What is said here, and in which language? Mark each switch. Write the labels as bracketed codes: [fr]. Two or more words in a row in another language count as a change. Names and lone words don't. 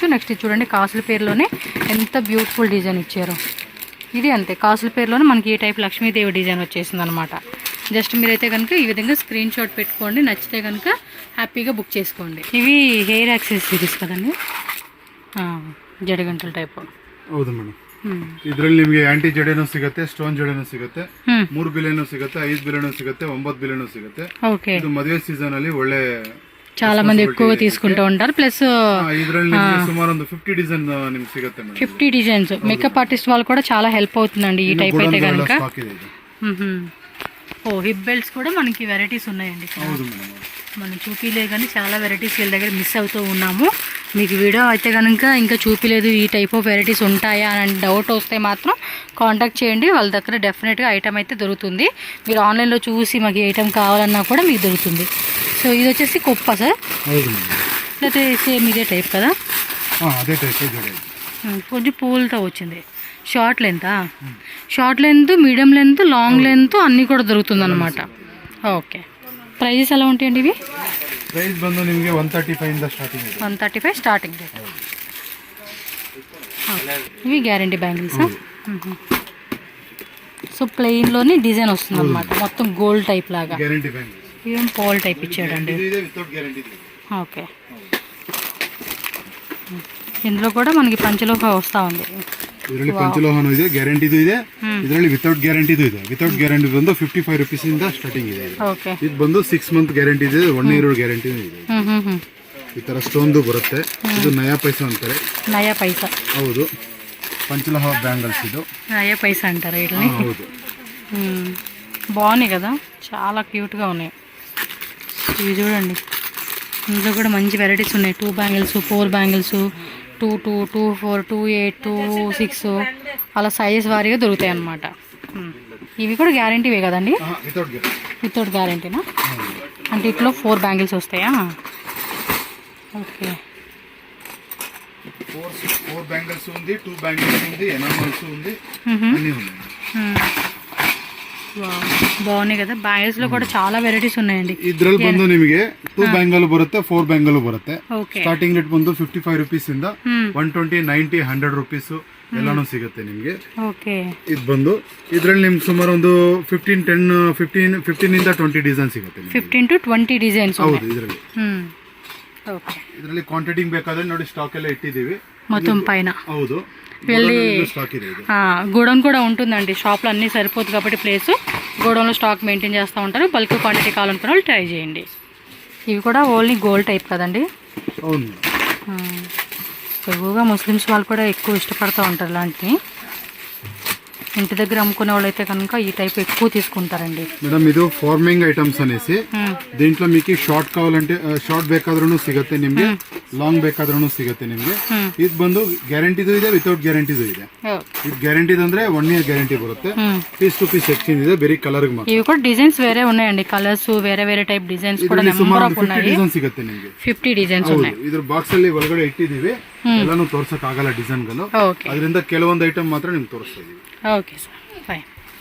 [te] నెక్స్ట్ చూడండి, కాసుల పేరులోనే ఎంత [en] beautiful design [te] ఇచ్చారు. ఇది అంతే, కాసుల పేరులోనే మనకి ఈ టైప్ లక్ష్మీదేవి డిజైన్ వచ్చేసింది అనమాట. జస్ట్ మీరైతే కనుక ఈ విధంగా [en] screen shot [te] పెట్టుకోండి, నచ్చితే కనుక హ్యాపీగా బుక్ చేసుకోండి. ఇవి [en] hair accessories [te] కదండి, జడగంటల టైప్. [kn] ಹೌದು ಮೇಡಮ್. ಇದರಲ್ಲಿ ನಿಮಗೆ ಆಂಟಿ ಜಡೆನೂ ಸಿಗುತ್ತೆ, ಸ್ಟೋನ್ ಜಡೆನೂ ಸಿಗುತ್ತೆ, 3 ಬಿಲೆನೂ ಸಿಗುತ್ತೆ, 5 ಬಿಲೆನೂ ಸಿಗುತ್ತೆ, 9 ಬಿಲೆನೂ ಸಿಗುತ್ತೆ. [te] ఓకే, [kn] ಇದು ಮದುವೆ ಸೀಸನ್ ಅಲ್ಲಿ ಒಳ್ಳೆ [te] చాలా మంది ఎక్కువగా తీసుకుంటూ ఉంటారు. ప్లస్ [kn] ಇದರಲ್ಲಿ ಸುಮಾರು ಒಂದು 50 ಡಿಸೈನ್ ನಿಮ್ಗೆ ಸಿಗುತ್ತೆ ಮೇಡಮ್. [te] 50 డిజైన్స్. [en] makeup artist [te] వాళ్ళు కూడా చాలా హెల్ప్ అవుతుందండి ఈ టైప్ అయితే కనుక. ఓ [en] hip belts [te] కూడా మనకి వెరైటీస్ ఉన్నాయండి. మనం చూపిలేదు కానీ చాలా వెరైటీస్ వీళ్ళ దగ్గర మిస్ అవుతూ ఉన్నాము. మీకు వీడియో అయితే కనుక ఇంకా చూపిలేదు ఈ [en] type of varieties [te] ఉంటాయా అని డౌట్ వస్తే మాత్రం కాంటాక్ట్ చేయండి, వాళ్ళ దగ్గర డెఫినెట్గా ఐటమ్ అయితే దొరుకుతుంది. మీరు ఆన్లైన్లో చూసి మాకు ఐటమ్ కావాలన్నా కూడా మీకు దొరుకుతుంది. సో ఇది వచ్చేసి కుప్ప సార్, లేకపోతే సేమ్ ఇదే టైప్ కదా? అదే టైప్. కొంచెం పూలతో వచ్చింది. [en] short length? short length, medium length, long length [te] అన్నీ కూడా దొరుకుతుంది అనమాట. ఓకే, ప్రైజెస్ ఎలా ఉంటాయండి ఇవి? [kn] ప్రైస్ ಬಂದು ನಿಮಗೆ 135 ಇಂದ ಸ್ಟಾರ್ಟಿಂಗ್ ಇದೆ. [en] 135 starting rate. ఇవి guarantee bangles. [te] సో ప్లెయిన్లోని డిజైన్ వస్తుంది అనమాట, మొత్తం [en] gold type [te] లాగా. [en] guarantee bangles. [te] ఇవేం [en] pole type [te] ఇచ్చాడండి. [en] without guarantee. [te] ఓకే, ఇందులో కూడా మనకి పంచలోహ వస్తూ ఉంది. [kn] ಇದರಲ್ಲಿ ಪಂಚಲೋಹನೂ ಇದೆ, ಗ್ಯಾರಂಟಿದು ಇದೆ. ಇದರಲ್ಲಿ ವಿತೌಟ್ ಗ್ಯಾರಂಟಿದು ಇದೆ. [en] without guarantee [kn] ಬಂದು 55 ರೂಪೀಸ್ ಇಂದ ಸ್ಟಾರ್ಟಿಂಗ್ ಇದೆ. ಓಕೆ, ಇದು ಬಂದು 6 [en] month guarantee [kn] ಇದೆ, 1 [en] year guarantee [kn] ಇದೆ. ಈ ತರ ಸ್ಟೋನ್ದು ಬರುತ್ತೆ. ಇದು ನಯಾ ಪೈಸಾ ಅಂತಾರೆ. [te] నయా పైసా? ಹೌದು, పంచలోహ బ్యాంగిల్స్ ఇది. నయా పైసా అంటారా వీటిని? [kn] ಹೌದು. [te] బాగున్నాయి కదా, చాలా క్యూట్గా ఉన్నాయి. ఇవి చూడండి, ఇందులో కూడా మంచి వెరైటీస్ ఉన్నాయి. 2 బ్యాంగిల్స్, 4 బ్యాంగిల్స్, 2, 2, 2, 4, 2, 8, 2, 6 అలా సైజెస్ వారీగా దొరుకుతాయి అన్నమాట. ఇవి కూడా గ్యారంటీవే కదండి? వితౌట్ గ్యారంటీనా? అంటే ఇట్లో 4 బ్యాంగిల్స్ వస్తాయా? ఓకే, 4 బ్యాంగిల్స్ ఉంది, 2 బ్యాంగిల్స్ ఉంది, ఎనామల్స్ ఉంది, అన్నీ ఉన్నాయి. బాగున్నాయి కదా, బ్యాంగిల్స్ లో కూడా చాలా వెరైటీస్ ఉన్నాయండి. [kn] ಇದ್ರಲ್ಲಿ ಬಂದು ನಿಮಗೆ 2 ಬ್ಯಾಂಗಲ್ ಬರುತ್ತೆ, 4 ಬ್ಯಾಂಗಲ್ ಬರುತ್ತೆ. ಓಕೆ, [en] starting rate [kn] ಬಂದು 55 ರೂಪೀಸ್ ಇಂದ 120, 90, 100 ರೂಪೀಸ್ ಎಲ್ಲಾನು ಸಿಗುತ್ತೆ ನಿಮಗೆ. ಓಕೆ, ಇದು ಬಂದು ಇದರಲ್ಲಿ ನಿಮ್ಗೆ ಸುಮಾರು ಒಂದು 15 ಇಂದ 20 ಡಿಸೈನ್ ಸಿಗುತ್ತೆ. 15 to 20 ಡಿಸೈನ್ಸ್. ಹೌದು, ಇದರಲ್ಲಿ. ಓಕೆ, ಇದರಲ್ಲಿ ಕ್ವಾಂಟಿಟಿ ಬೇಕಾದ್ರೆ ನೋಡಿ ಸ್ಟಾಕ್ ಎಲ್ಲ ಇಟ್ಟಿದ್ದೀವಿ [te] మొత్తం పైన. [kn] ಹೌದು, [te] వెళ్ళి [kn] స్టాక్ ಇದೆ. [te] గోడౌన్ కూడా ఉంటుందండి. షాప్లో అన్నీ సరిపోతుంది కాబట్టి ప్లేస్, గోడౌన్లో [en] stock maintain [te] చేస్తూ ఉంటారు. [en] bulk quantity [te] కావాలనుకున్న వాళ్ళు ట్రై చేయండి. ఇవి కూడా [en] only gold type [te] కదండి? అవును. ఎక్కువగా ముస్లిమ్స్ వాళ్ళు కూడా ఎక్కువ ఇష్టపడుతూ ఉంటారు ఇలాంటివి. ఇంటి దగ్గర అమ్ముకునే వాళ్ళు అయితే కనుక ఈ టైప్ ఎక్కువ తీసుకుంటారండి. [kn] మేడం ಇದು [en] forming items [te] అనేసి దీంట్లో మీకు షార్ట్ కావాలంటే షార్ట్ [kn] ಬೇಕಾದ್ರೂ ಸಿಗುತ್ತೆ ನಿಮಗೆ, ಲಾಂಗ್ ಬೇಕಾದ್ರೂ ಸಿಗುತ್ತೆ ನಿಮಗೆ. ಇದು ಬಂದು ಗ್ಯಾರಂಟಿದು ಇದೆ, ವಿತೌಟ್ ಗ್ಯಾರಂಟಿದು ಇದೆ. ಇದು ಗ್ಯಾರಂಟಿದು ಅಂದ್ರೆ 1 ಇಯರ್ ಗ್ಯಾರಂಟಿ ಬರುತ್ತೆ. [en] piece to piece exchange [kn] ಇದೆ, ಬೇರೆ ಕಲರ್ ಮಾತ್ರ. [te] ఇవి కూడా డిజైన్స్ వేరే ఉన్నాయండి, కలర్స్ వేరే వేరే టైప్ డిజైన్స్ కూడా [en] number of [te] ఉన్నాయి. [kn] 50 ಡಿಸೈನ್ ಸಿಗುತ್ತೆ ನಿಮಗೆ. [te] 50 డిజైన్స్ ఉన్నాయి. [kn] ಇದ್ರ ಬಾಕ್ಸ್ ಅಲ್ಲಿ ಒಳಗಡೆ ಇಟ್ಟಿದ್ದೀವಿ, ಎಲ್ಲಾನು ತೋರ್ಸಕ್ ಆಗಲ್ಲ ಡಿಸೈನ್ಗಳು. [te] ఓకే, [kn] ಅದರಿಂದ ಕೆಲವೊಂದು ಐಟಮ್ ಮಾತ್ರ ನಿಮ್ಗೆ ತೋರಿಸ್ತಾ ಇದೀವಿ. [en] okay sir. fine.